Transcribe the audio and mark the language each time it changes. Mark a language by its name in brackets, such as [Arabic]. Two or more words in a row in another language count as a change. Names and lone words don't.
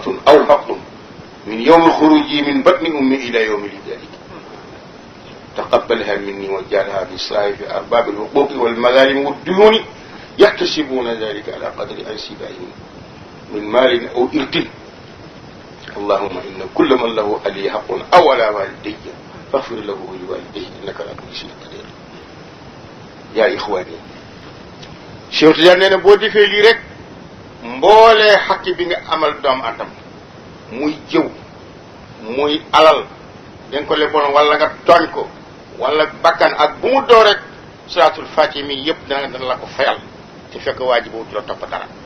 [Arabic] أو حق من يوم الخروج من بطن أمي إلى يوم لذلك تقبلها مني واجعلها في صحائف أرباب الحقوق والمظالم والديون يحتسبون ذلك على قدر أنسبائهم من مال أو إرث اللهم إن كل من له علي حق أو على والدي فاغفر له ولوالديه إنك على كل شيء قدير يا إخواني [Wolof] Cheikh Tidiane nee na boo defee lii rek mboolee xaqi bi nga amal doomu atam muy jëw muy alal da nga ko leboon wala nga tooñ ko wala bakkan ak bu mu doo rek [Arabic] صلاة الفاتحة [Wolof] mi yëpp dana la ko fayal te fekk waa ji boobu du la topp dara